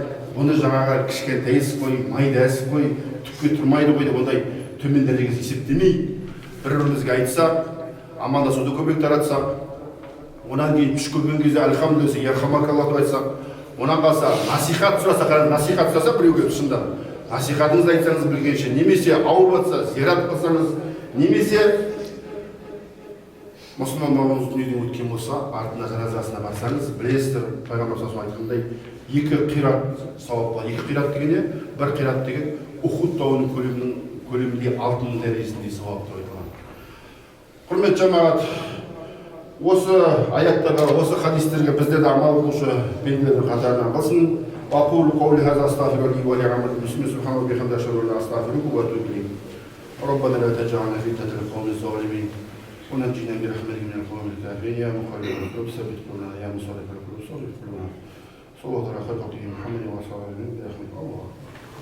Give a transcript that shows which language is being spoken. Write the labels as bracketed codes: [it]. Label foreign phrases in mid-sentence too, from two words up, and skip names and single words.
[kk] Оны жаңағы кішкентай іс қой, майда іс қой, түкке тұрмайды ғой деп ондай төмен дәрежеге есептемей, бір-бірімізге айтсақ, амандасуды көбірек таратсақ, онан кейін түш көрген кезде [ar] الحمد لله، يرحمك الله [kk] деп айтсақ, онан қалса насихат сұрасақ, насихат сұрасақ біреуге шындап, насихатыңызды айтсаңыз білгенше, немесе ауырып жатса зиярат қылсаңыз, немесе мұсылман бауырымыз дүниеден өткен болса, артына жаназасына барсаңыз, білесіздер, пайғамбар [ar] صلى الله عليه وسلم [kk] айтқандай, 2 қират сауап бар. 2 қират дегенде, 1 қират деген Ухуд тауының көлеміндей алтын дәрежесіндей сауап деп айтылған. Құрметті жамағат, осы аяттарға, осы хадистерге біздер де амал қылушы пенделердің қатарынан қылсын. [ar] أقول قولي هذا أستغفر الله ولي عمل مسلمين سبحانه وبحمده أشهد أن لا إله إلا أنت أستغفرك وأتوب إليك. ربنا لا تجعلنا فتنة للقوم الظالمين ونجنا برحمتك من القوم الكافرين يا مقلب القلوب ثبت قلوبنا يا مصرف القلوب صرف قلوبنا صلى الله على خير خلقه محمد وصحبه وسلم برحمة الله.